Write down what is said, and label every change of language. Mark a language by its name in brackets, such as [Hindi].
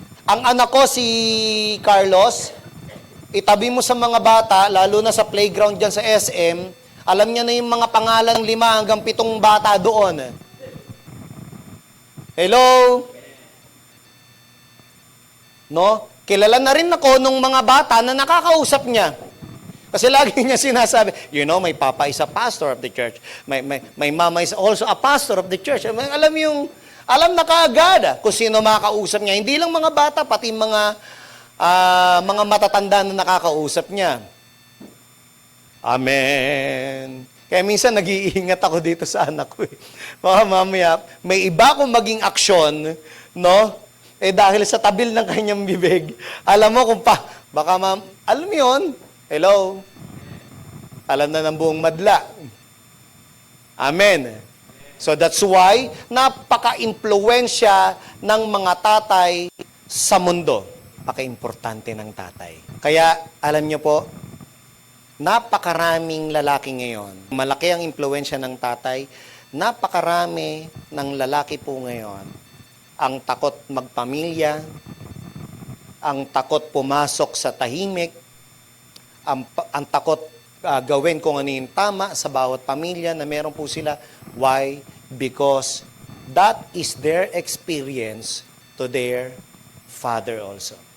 [Filipino] Ang anak ko, si Carlos, itabi mo sa mga bata, lalo na sa playground dyan sa SM, alam niya na yung mga pangalan 5 hanggang 7 bata doon. [English] Hello? [Filipino] No? Kilala na rin ako nung mga bata na nakakausap niya. Kasi lagi niya sinasabi, [English] you know, my papa is a pastor of the church. My mama is also a pastor of the church. [Filipino] Alam na kaagad kung sino makakausap niya. Hindi lang mga bata, pati mga matatanda na nakakausap niya. Amen. Kaya minsan nag-iingat ako dito sa anak ko. Baka mamaya, may iba akong maging aksyon, no? Dahil sa tabil ng kanyang bibig. Alam mo kung alam mo yun? Hello? Alam na ng buong madla. Amen. [English] So that's why, [Filipino] napaka-impluensya ng mga tatay sa mundo. Napaka-importante ng tatay. Kaya, alam niyo po, napakaraming lalaki ngayon. Malaki ang impluensya ng tatay. Napakarami ng lalaki po ngayon ang takot magpamilya, ang takot pumasok sa tahimik, ang takot gawin kung ano yung tama sa bawat pamilya na meron po sila. [English] Why? Because that is their experience to their father also.